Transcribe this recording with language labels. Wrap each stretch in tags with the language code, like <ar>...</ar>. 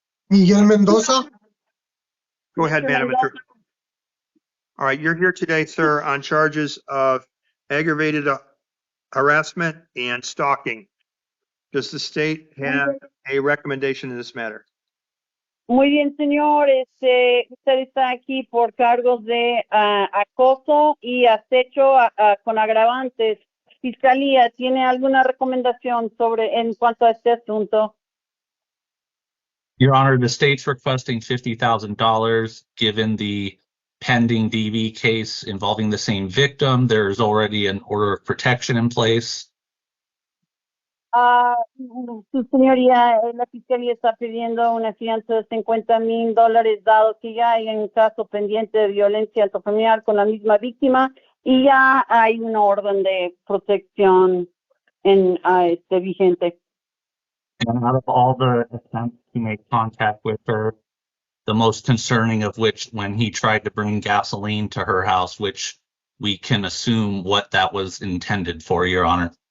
<en>Miguel Mendoza. Go ahead, Mr. Madam Mendoza. Attorney. All right, you're here today, sir, on charges of aggravated harassment and stalking. Does the state have a recommendation in this matter?</en> <es>Muy bien, señor. Usted está aquí por cargos de acoso y acecho con agravantes. Fiscalía, ¿tiene alguna recomendación en cuanto a este asunto?</es> <en>Your Honor, the state's requesting $50,000. Given the pending DV case involving the same victim, there's already an order of protection in place.</en> <es>Su señoría, la fiscalía está pidiendo una fianza de $50,000, dado que ya hay un caso pendiente de violencia intrafamiliar con la misma víctima y ya hay una orden de protección vigente.</es> <en>And out of all the attempts to make contact with her, the most concerning of which when he tried to bring gasoline to her house, which we can assume what that was intended for, Your Honor.</en>